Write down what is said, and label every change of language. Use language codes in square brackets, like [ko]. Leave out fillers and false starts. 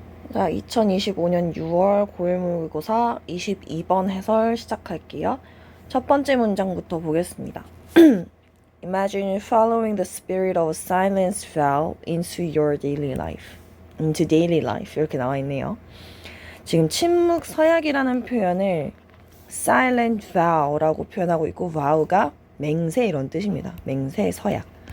[ko] 자, 2025년 6월 고일 모의고사 22번 해설 시작할게요. 첫 번째 문장부터 보겠습니다. [en] Imagine following the spirit of silence vow into your daily life. into daily life [ko] 이렇게 나와 있네요. 지금 침묵 서약이라는 표현을 silent vow라고 표현하고 있고 vow가 맹세 이런 뜻입니다. 맹세 서약.